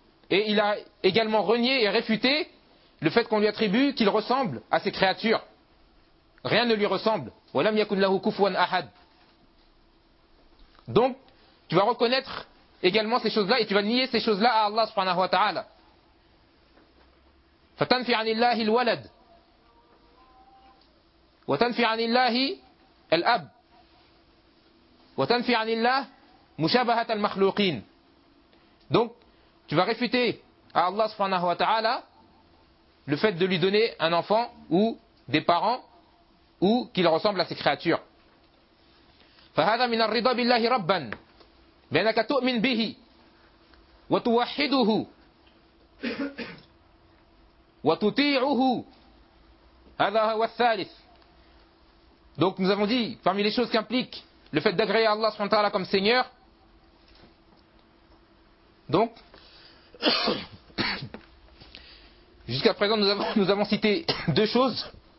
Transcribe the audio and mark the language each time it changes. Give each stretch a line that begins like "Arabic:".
French: Et il a également renié et réfuté le fait qu'on lui attribue qu'il ressemble à ses créatures. Rien ne lui ressemble.
Arabic: وَلَمْ يَكُنْ لَهُ كُفُوًا أَحَدٌ.
French: Donc tu vas reconnaître également ces choses-là et tu vas nier ces choses-là à Allah subhanahu wa ta'ala.
Arabic: فتنفي عن الله الولد وتنفي عن الله الأب وتنفي عن الله مشابهة المخلوقين.
French: Donc tu vas réfuter à Allah subhanahu wa ta'ala le fait de lui donner un enfant ou des parents ou qu'il ressemble à ses créatures.
Arabic: فهذا من الرضا بالله ربا بأنك تؤمن به وتوحده وتطيعه. هذا هو الثالث.
French: Donc nous avons dit parmi les choses qu'implique le fait d'agréer Allah subhanahu wa ta'ala comme Seigneur, donc jusqu'à présent nous avons cité deux choses.